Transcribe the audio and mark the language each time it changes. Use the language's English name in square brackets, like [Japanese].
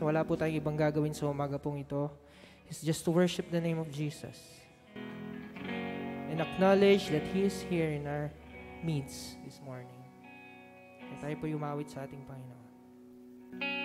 [Filipino] Wala po tayong ibang gagawin sa umaga pong ito. [English] It's just to worship the name of Jesus. And acknowledge that He is here in our midst this morning. [Filipino] Kaya tayo po yumawit sa ating Panginoon.